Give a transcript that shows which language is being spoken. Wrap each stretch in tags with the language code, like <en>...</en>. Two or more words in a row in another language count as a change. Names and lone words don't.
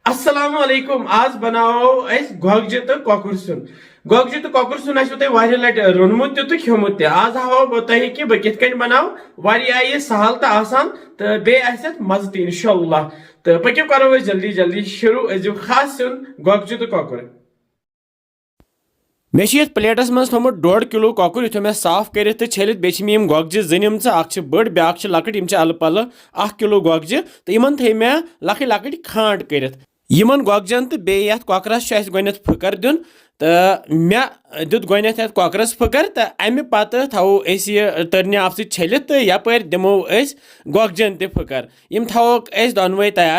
<ar>السلام عليكم.</ar> <ks>आज बनाओ अस गोगजी तो कोकुर सुन। गोगजी तो कोकुर सुन आसो तय वारिया लट रोनमुत तो खेमुत ते। आज हावो बो तय कि बो किथ कन बनाओ। वारिया ये सहल तो आसान तो बे आसत मज ते इंशाअल्लाह। तो पक्यो करो जल्दी जल्दी शुरू। अजो खास सुन गोगजी तो कोकुर। मे प्लेटस मज थोमुत 1.5 किलो कोकुर यु मे साफ कर छलित बे यम गोगजी जिम बड़ ब्या लकट यम अल पल 1 किलो गोगजी तो इन थे मे लकट लकट खांड कर यमन गोगजन तो बे कोकरस गो फकर दिन तो मे दुत गो कोकरस फकर तो अमे पत थो यह टर्निप छलित तो यपर दिमो गोगजन ते फकर यम थोक दोनवे तैयार</ks>